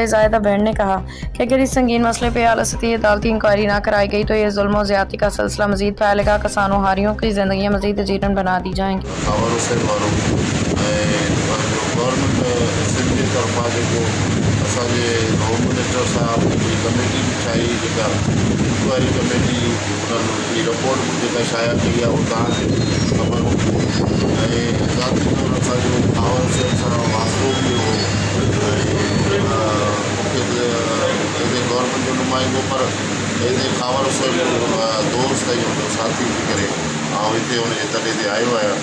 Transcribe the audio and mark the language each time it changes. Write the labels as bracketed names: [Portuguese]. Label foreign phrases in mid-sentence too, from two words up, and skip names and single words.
[Urdu] زاہدہ بنٹ نے کہا کہ اگر اس سنگین مسئلے پہ اعلیٰ سطحی عدالتی انکوائری نہ کرائی گئی تو یہ ظلم و زیادتی کا سلسلہ مزید پھیلے گا، کسانوں ہاریوں کی زندگیاں مزید اجیرن بنا دی جائیں گی۔ ہوم منسٹر صاحب کی کمیٹی بھی [Sindhi] ठाही जेका इंक्वायरी कमेटी उन्हनि जी रिपोर्ट जेका शाया कई आहे उहो तव्हांखे ख़बर हूंदी। ऐं ज़ाती तौर असांजो पावर सेल सां वास्तो बि हुओ ऐं मूंखे [English] as a government [Sindhi] जो नुमाइंदो पर [English] as a power cell [Sindhi] दोस्त ऐं हुनजो साथी थी करे हिते हुनजे तॾहिं ते आयो आहियां।